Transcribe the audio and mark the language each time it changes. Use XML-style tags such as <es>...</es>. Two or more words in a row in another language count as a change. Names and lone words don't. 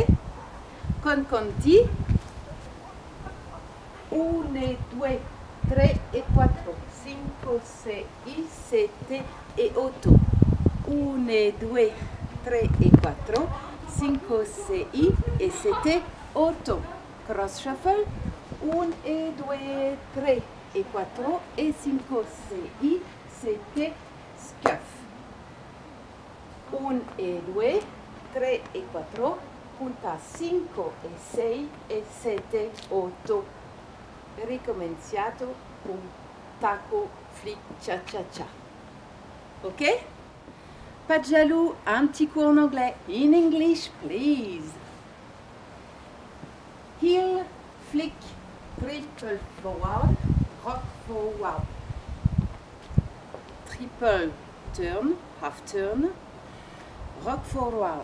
<it>Con conti, 1, 2, 3 e 4, 5, 6, 7 e 8, 1, 2, 3 e 4, 5, 6 e 7, 8,</it> <en>cross shuffle,</en> <it>1 e 2, 3 e 4 e 5, 6, 7, scuff, 1 e 2, 3 e 4, punta 5 e 6 e 7, 8, ricominciato, un taco, flic, cha-cha-cha. Ok?</it> <fr>Pas de jaloux, un petit coup en anglais.</fr> <en>In English, please. Heel, flick, triple forward, rock forward. Triple turn, half turn, rock forward.</en>